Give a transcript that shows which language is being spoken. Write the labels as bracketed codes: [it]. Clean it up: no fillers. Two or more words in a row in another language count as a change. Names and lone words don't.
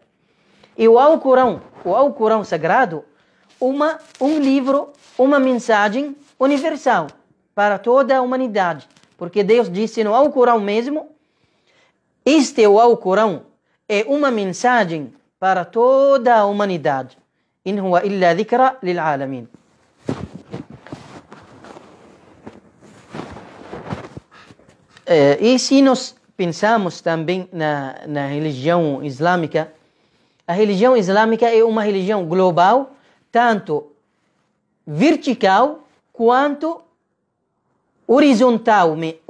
[pt] E o Alcorão Sagrado, um livro, uma mensagem universal para toda a humanidade. Porque Deus disse no Alcorão mesmo, o Alcorão é uma mensagem para toda a humanidade. [ar] إن هو إلا ذكرى للعالمين. [pt] E se nós pensamos também na religião islâmica, a religião islâmica é uma religião global, tanto vertical quanto horizontal.